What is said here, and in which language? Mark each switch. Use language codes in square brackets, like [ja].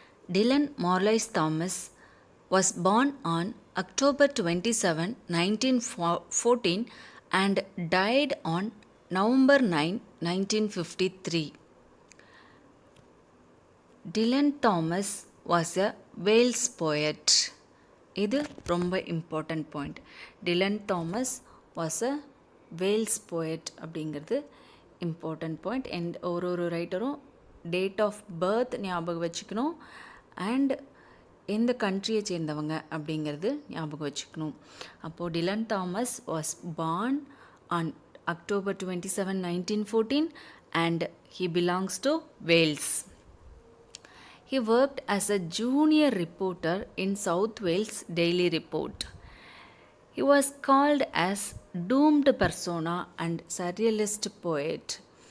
[en] Dylan Morlois Thomas was born on October 27, 1914 and died on November 9, 1953. Dylan Thomas was a Wales poet. [ta] இது ரொம்ப important point. Dilan Thomas [en] was a Wales poet [ta] அப்படிங்கிறது important point. And ஒரு ரைட்டரும் date of birth ஞாபகம் வச்சுக்கணும் and எந்த கண்ட்ரியை சேர்ந்தவங்க அப்படிங்கிறது ஞாபகம் வச்சுக்கணும். [en] அப்போது Dylan Thomas was born on October 27, 1914 and he belongs to Wales. He worked as a junior reporter in South Wales Daily Report. He was called as doomed persona and surrealist poet.